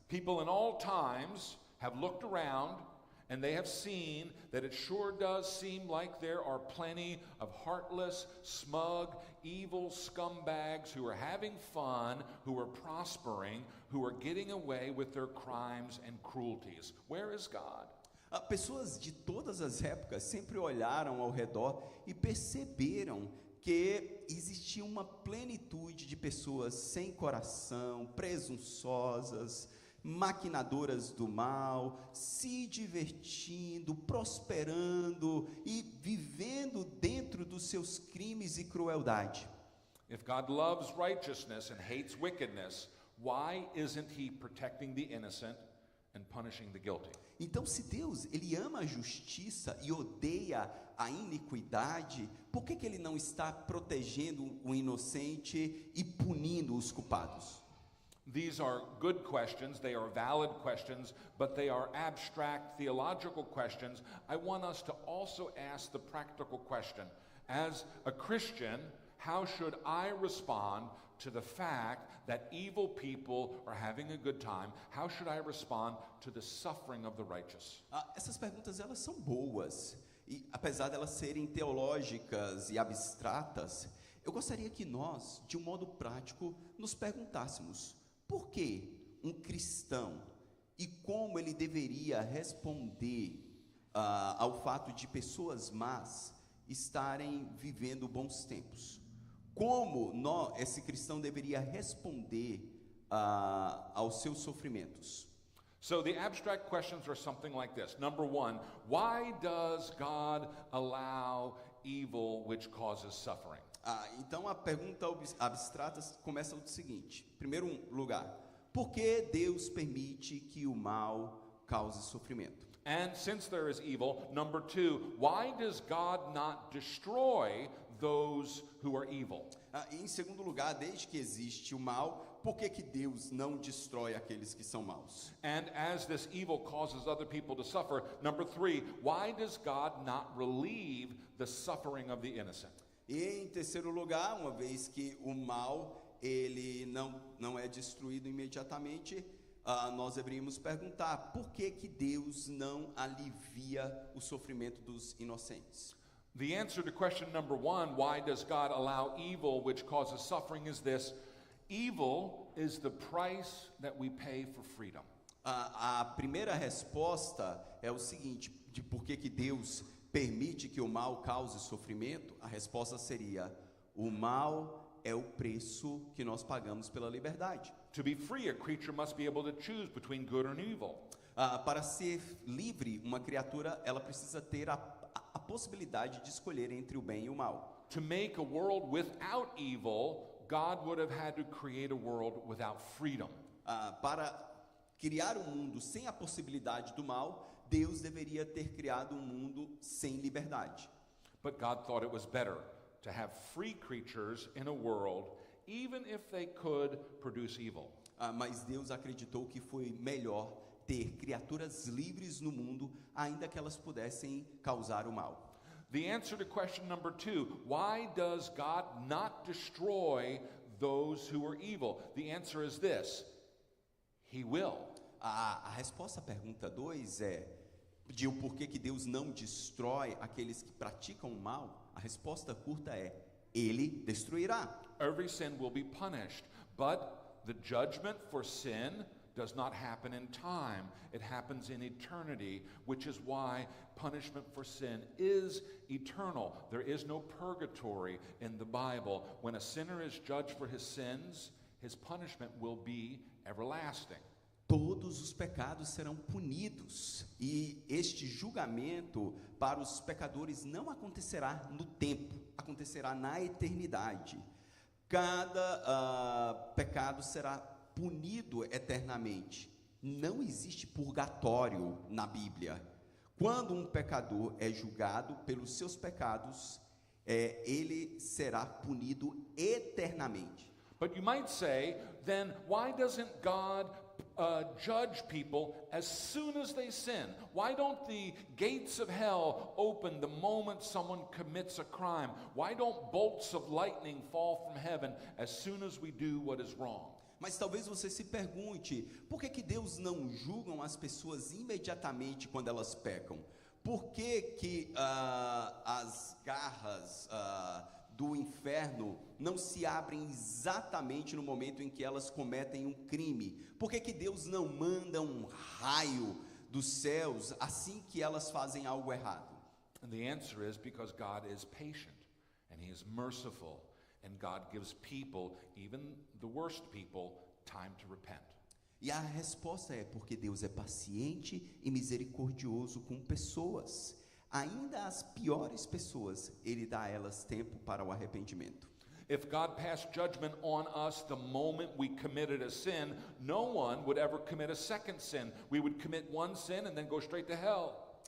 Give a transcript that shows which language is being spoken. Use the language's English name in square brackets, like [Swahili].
[English] People in all times have looked around and they have seen that it sure does seem like there are plenty of heartless, smug, evil scumbags who are having fun, who are prospering, who are getting away with their crimes and cruelties. Where is God? [Portuguese] Pessoas de todas as épocas sempre olharam ao redor e perceberam que existia uma plenitude de pessoas sem coração, presunçosas, maquinadoras do mal, se divertindo, prosperando e vivendo dentro dos seus crimes e crueldade. [English] If God loves righteousness and hates wickedness, why isn't he protecting the innocent and punishing the guilty? [Portuguese] Então, se Deus, ele ama a justiça e odeia a iniquidade, por que ele não está protegendo o inocente e punindo os culpados? [English] These are good questions, they are valid questions, but they are abstract theological questions. I want us to also ask the practical question. As a Christian, how should I respond to the fact that evil people are having a good time? How should I respond to the suffering of the righteous? [Portuguese] Essas perguntas, elas são boas. E apesar delas serem teológicas e abstratas, eu gostaria que nós, de um modo prático, nos perguntássemos: por que um cristão e como ele deveria responder ao fato de pessoas más estarem vivendo bons tempos? Como esse cristão deveria responder aos seus sofrimentos? [English] So the abstract questions are something like this. Number one, why does God allow evil which causes suffering? [Portuguese] Então a pergunta abstrata começa do seguinte: em primeiro lugar, por que Deus permite que o mal cause sofrimento? [English] And since there is evil, number two, why does God not destroy those who are evil? [Portuguese] E em segundo lugar, desde que existe o mal, por que Deus não destrói aqueles que são maus? [English] And as this evil causes other people to suffer, number three, why does God not relieve the suffering of the innocent? [Portuguese] E em terceiro lugar, uma vez que o mal ele não é destruído imediatamente, nós deveríamos perguntar: por que Deus não alivia o sofrimento dos inocentes? [English] The answer to question number one, why does God allow evil which causes suffering, is this: evil is the price that we pay for freedom. [Portuguese] A primeira resposta é o seguinte: de por que Deus permite que o mal cause sofrimento? A resposta seria: o mal é o preço que nós pagamos pela liberdade. [English] To be free, a creature must be able to choose between good and evil. [Portuguese] Para ser livre, uma criatura ela precisa ter a possibilidade de escolher entre o bem e o mal. [English] To make a world without evil, God would have had to create a world without freedom. [Portuguese] Para criar um mundo sem a possibilidade do mal, Deus deveria ter criado um mundo sem liberdade. [English] But God thought it was better to have free creatures in a world, even if they could produce evil. [Portuguese] Mas Deus acreditou que foi melhor ter criaturas livres no mundo, ainda que elas pudessem causar o mal. [English] The answer to question number two, why does God not destroy those who are evil? The answer is this: He will. [Portuguese] A resposta à pergunta 2 de o porquê que Deus não destrói aqueles que praticam o mal. A resposta curta é: Ele destruirá. [English] Every sin will be punished, but the judgment for sin does not happen in time. It happens in eternity, which is why punishment for sin is eternal. There is no purgatory in the Bible. When a sinner is judged for his sins, his punishment will be everlasting. [Portuguese] Todos os pecados serão punidos, e este julgamento para os pecadores não acontecerá no tempo, acontecerá na eternidade. Cada pecado será punido eternamente. Não existe purgatório na Bíblia. Quando um pecador é julgado pelos seus pecados, ele será punido eternamente. [English] But you might say, then why doesn't God judge people as soon as they sin? Why don't the gates of hell open the moment someone commits a crime? Why don't bolts of lightning fall from heaven as soon as we do what is wrong? [Portuguese] Mas talvez você se pergunte, por que Deus não julga as pessoas imediatamente quando elas pecam? Por que as garras do inferno não se abrem exatamente no momento em que elas cometem um crime? Por que Deus não manda um raio dos céus assim que elas fazem algo errado? [English] And the answer is because God is patient and He is merciful, and God gives people, even the worst people, time to repent. [Portuguese] E a resposta é porque Deus é paciente e misericordioso com pessoas. Ainda as piores pessoas, Ele dá a elas tempo para o arrependimento. [English] If God passed judgment on us the moment we committed a sin, no one would ever commit a second sin. We would commit one sin and then go straight to hell.